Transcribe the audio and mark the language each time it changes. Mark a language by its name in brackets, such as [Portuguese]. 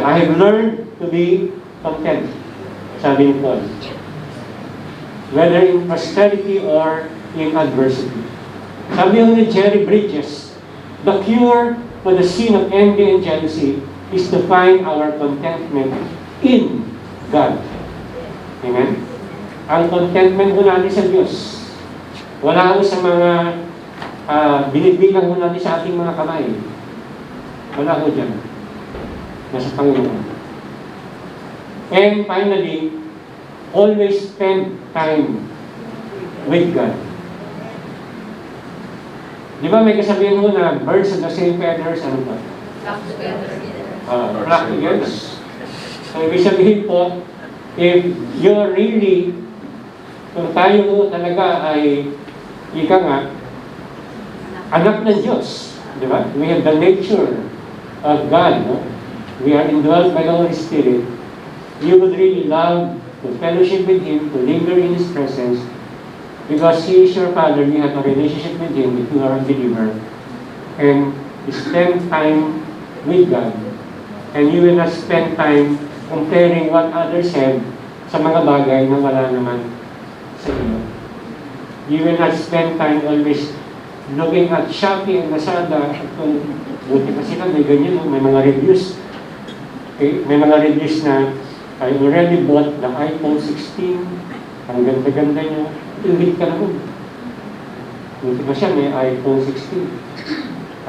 [English] I have learned to be content. [Filipino] Sabi ni Paul. [English] Whether in prosperity or in adversity. Sabi ni Jerry Bridges, the cure for the sin of envy and jealousy is to find our contentment in God. Amen? [Filipino] Ang contentment mo natin sa Diyos. Wala ko sa mga binibilang mo natin sa ating mga kamay. Wala ko dyan. Nasa Panginoon. [English] And finally, always spend time with God. [Filipino] Di ba may kasabihin mo na [English] birds of the same feathers, [Filipino] ano ba? [English] Flock together. Flock together. So, [Filipino] ibig sabihin po, [English] if you're really [Filipino] Kung tayo talaga ay, ika nga, anak ng Diyos, di ba? [English] We have the nature of God, no? We are indwelt by the Holy Spirit. You would really love to fellowship with Him, to linger in His presence, because He is your Father, you have a relationship with Him if you are a believer. And you spend time with God. And you will not spend time comparing what others have [Filipino] sa mga bagay na wala naman sa iyo. [English] You will not spend time always looking at Shopee and Lazada [Filipino] at kung buti pa sila, may ganyan, may mga reviews. [English] Okay? [Filipino] May mga [English] reviews na I already bought the iPhone 16. [Filipino] Ang ganda-ganda niya. Ingit ka naman. Buti pa siya, may iPhone 16.